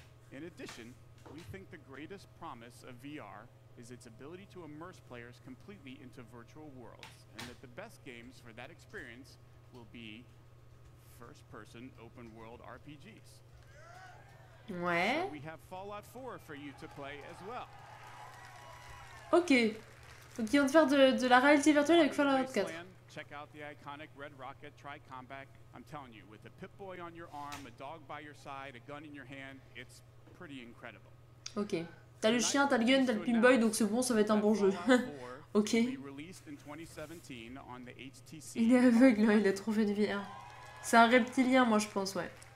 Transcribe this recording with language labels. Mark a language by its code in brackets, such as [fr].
[en] In addition, we think the greatest promise of VR is its ability to immerse players completely into virtual worlds, and that the best games for that experience will be first-person open-world RPGs. Ouais. So we have Fallout 4 for you to play as well. Ok. [fr] Donc ils vont faire de la réalité virtuelle avec Fallout 4. [en] Check out the iconic Red Rocket Tri-Combat. I'm telling you, with a Pip-Boy on your arm, a dog by your side, a gun in your hand, it's pretty incredible. Ok. [fr] T'as le chien, t'as le gun, t'as le Pimboy, donc c'est bon, ça va être un bon jeu. Ok. Il est aveugle, hein, il a trop fait de VR. C'est un reptilien, moi je pense, ouais.